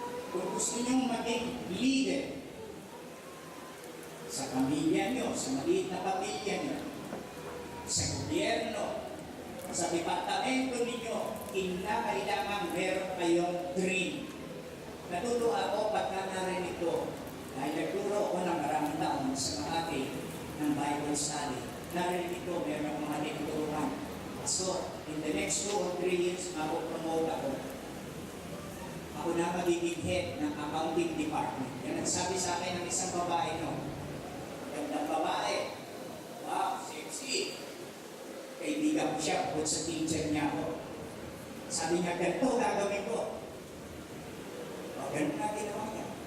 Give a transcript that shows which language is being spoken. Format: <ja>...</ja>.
<tl>Kung gusto niyong maging leader sa pamilya niyo, sa maliit na pamilya niyo, sa gobyerno, sa departamento ninyo, kailangan meron kayong dream. Natutuwa ako pagka narinig ko, dahil nagturo ako ng maraming taon sa Makati ng Bible study. Narinig ko, meron akong mga tinuturuan.</tl> <en>So, in the next 2 or 3 years,</en> <tl>mapopromote ako. Ako na magiging head ng accounting department. Yan ang sabi sa akin ng isang babae, no? Gandang babae. Wow, sexy. Kaibigan ko siya, bukod sa teacher niya ako. Sabi niya, ganito gagawin ko. O, ganito na ginawa niya.</tl>